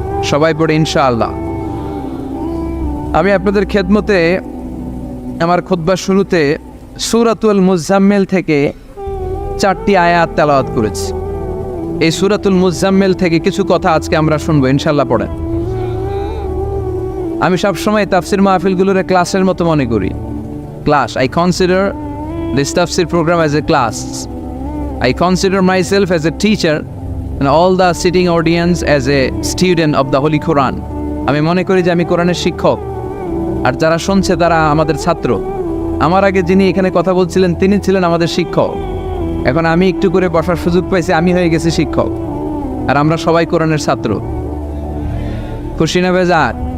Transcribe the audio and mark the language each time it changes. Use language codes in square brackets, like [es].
[bn] সবাই পড়ে ইনশাআল্লাহ। আমি আপনাদের খেদমতে আমার খুতবার শুরুতে সূরাতুল মুজাম্মিল থেকে 4টি আয়াত তেলাওয়াত করেছি। এই সূরাতুল মুজাম্মিল থেকে কিছু কথা আজকে আমরা শুনবো ইনশাআল্লাহ। পড়েন। আমি সবসময় তাফসির মাহফিলগুলোর ক্লাসের মতো মনে করি। [en] Class, I consider this tafsir program as a class. I consider myself as a teacher and all the sitting audience as a student of the Holy Quran. [bn] আমি মনে করি যে আমি কোরআনের শিক্ষক, আর যারা শুনছে তারা আমাদের ছাত্র। আমার আগে যিনি এখানে কথা বলছিলেন তিনি ছিলেন আমাদের শিক্ষক। এখন আমি একটু করে বসার সুযোগ পাইছি, আমি হয়ে গেছি শিক্ষক, আর আমরা সবাই কোরআনের ছাত্র। খুশি না বেজার?